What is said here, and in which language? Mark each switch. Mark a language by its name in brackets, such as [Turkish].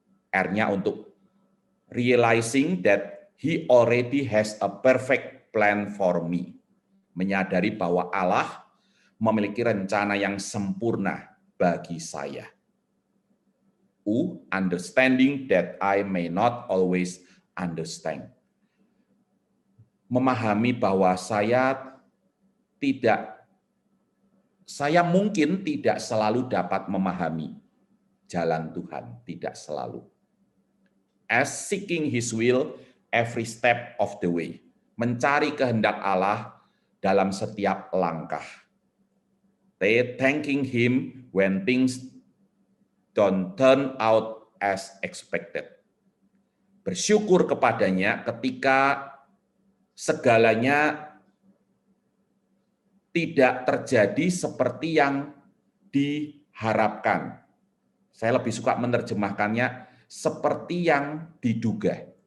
[English] R-nya untuk realizing that He already has a perfect plan for me. [Indonesian] menyadari bahwa Allah memiliki rencana yang sempurna bagi saya. [English] Understanding that I may not always understand. [Indonesian] Memahami bahwa saya mungkin tidak selalu dapat memahami jalan Tuhan, tidak selalu. [English] As seeking His will every step of the way. [Indonesian] Mencari kehendak Allah dalam setiap langkah. [English] Thanking Him when things don't turn out as expected. [Indonesian] Bersyukur kepadanya ketika segalanya tidak terjadi seperti yang diharapkan. Saya lebih suka menerjemahkannya seperti yang diduga.